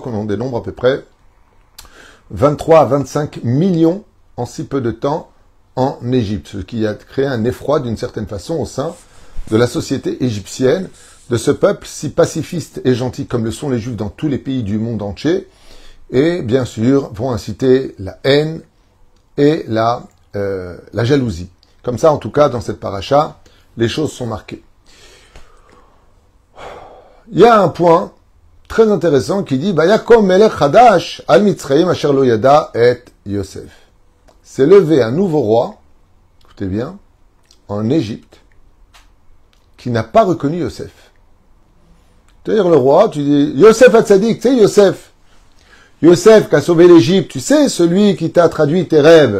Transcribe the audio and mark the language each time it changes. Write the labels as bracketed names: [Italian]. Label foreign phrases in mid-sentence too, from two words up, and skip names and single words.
[French] On en dénombre à peu près 23 à 25 millions en si peu de temps en Égypte, ce qui a créé un effroi d'une certaine façon au sein de la société égyptienne, de ce peuple si pacifiste et gentil comme le sont les Juifs dans tous les pays du monde entier, et bien sûr vont inciter la haine et la jalousie. Comme ça, en tout cas, dans cette paracha, les choses sont marquées. Il y a un point très intéressant qui dit [Hebrew] ויקם מלך חדש על מצרים אשר לא ידע את יוסף. [French] s'est levé un nouveau roi, écoutez bien, en Égypte, qui n'a pas reconnu Yosef. C'est-à-dire le roi, tu dis, Yosef Hatzadik, tu sais Yosef. Yosef qui a sauvé l'Égypte, tu sais, celui qui t'a traduit tes rêves.